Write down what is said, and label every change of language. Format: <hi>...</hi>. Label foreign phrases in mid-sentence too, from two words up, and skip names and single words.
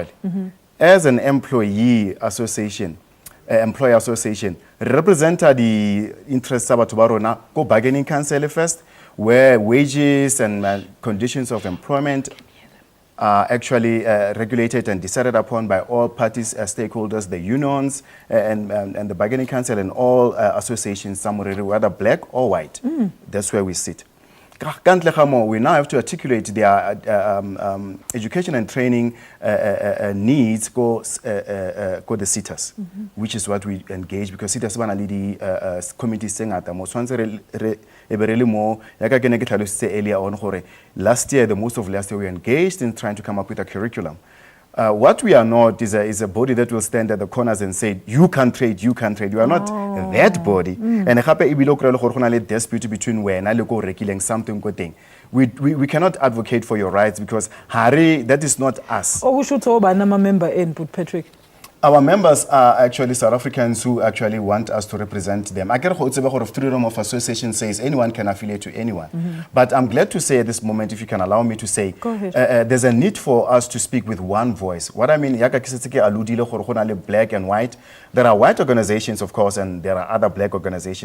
<en>As an employee association, employer association, represent the interests of Barona, go bargaining council first, where wages and conditions of employment are actually regulated and decided upon by all parties, stakeholders, the unions, and the bargaining council and all associations, whether black or white. That's where we sit.</en> <tn>kantle ga moo,</tn> <en>we now have to articulate their education and training needs go the sitters, which is what we engage, because sitters</en> <tn>bana le di committees tse ngata mo tshwantse re eberele mo ya ka ke ne ke tlhalositse</tn> <en>earlier on gore last year, the most of last year, we engaged in trying to come up with a curriculum. What we are not is a body that will stand at the corners and say, you can trade, you can trade. You are not that body.</en> <tn>And gape ibile o kry le gore go na le</tn> <en>dispute between</en> <tn>wena le go rekileng something go teng.</tn> <en>We cannot advocate for your rights because that is not us.</en> <zu>Okusho ukuthi obani ama-member enu, but Patrick?</zu> <en>Our members are actually South Africans who actually want us to represent them. I get freedom of association says anyone can affiliate to anyone. But I'm glad to say at this moment, if you can allow me to say, there's a need for us to speak with one voice. What I mean, black and white. There are white organizations, of course, and there are other black organizations.</en>